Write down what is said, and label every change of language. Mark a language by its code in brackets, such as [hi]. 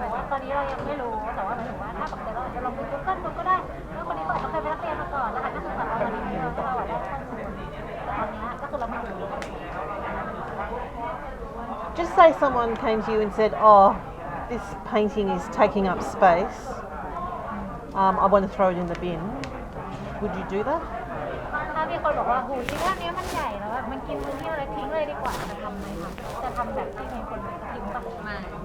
[th] ตอนนี้เรายังไม่รู้แต่ว่าหมายถึงว่าถ้าปกติเราอาจจะลองไป Google ดูก็ได้แล้วคนนี้ก็อาจจะเคยเป็นนักเรียนมาก่อนแล้วก็ศึกษาตอนนี้เราได้ข้อมูลแต่ตอนนี้ก็คือเราไม่รู้ [en] Just say someone came to you and said, "Oh, this painting is taking up space. I want to throw it in the bin." Would you do that? [th] ถ้ามีคนบอกว่าหูที่ภาพนี้มันใหญ่แล้วมันกินพื้นที่อะไรทิ้งเลยดีกว่าจะทำไหมคะจะทำแบบที่มีคนทิ้งปะไม่